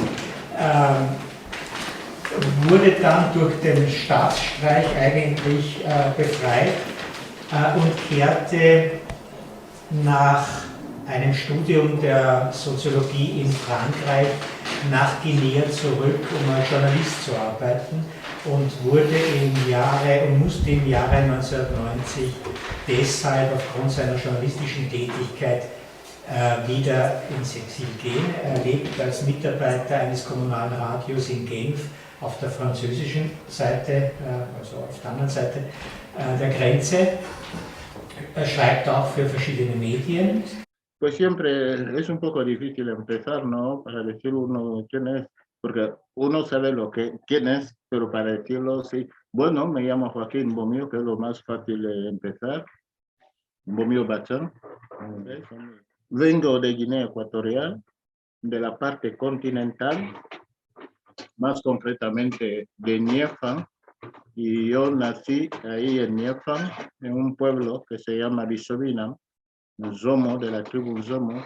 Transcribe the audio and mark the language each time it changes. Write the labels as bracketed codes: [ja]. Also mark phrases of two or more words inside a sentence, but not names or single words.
[de] wurde dann durch den Staatsstreich eigentlich befreit und kehrte nach einem Studium der Soziologie in Frankreich nach Guinea zurück, um als Journalist zu arbeiten und musste im Jahre 1990 deshalb aufgrund seiner journalistischen Tätigkeit wieder ins Exil gehen. Er lebt als Mitarbeiter eines kommunalen Radios in Genf auf der französischen Seite, also auf der anderen Seite der Grenze. Er schreibt auch für verschiedene Medien. [es] Pues siempre es un poco difícil empezar, ¿no? Para decir uno quién es, porque uno sabe quién es, pero para decirlo sí. Bueno, me llamo Joaquín Bomillo, que es lo más fácil de empezar. Bomillo Bachán. Vengo de Guinea Ecuatorial, de la parte continental, más concretamente de Niéfan, y yo nací ahí en Niéfan, en un pueblo que se llama Bisobina, Zomo, de la tribu Zomo.